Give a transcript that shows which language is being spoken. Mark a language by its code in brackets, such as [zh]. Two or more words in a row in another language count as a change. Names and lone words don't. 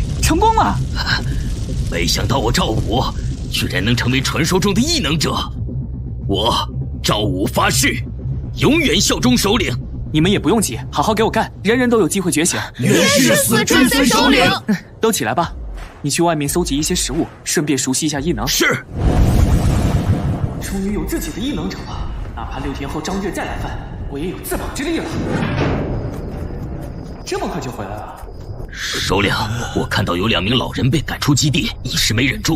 [zh] 成功了！沒想到我趙武居然能成為傳說中的異能者。我趙武發誓，永遠效忠首領。你們也不用急，好好給我幹，人人都有機會覺醒。願誓死追隨首領。都起来吧，你去外面搜集一些食物，順便熟悉一下异能。是。終於有自己的異能者了，哪怕6天後張月再來犯，我也有自保之力了。這麼快就回來了？首領，我看到有2名老人被趕出基地，一時沒忍住。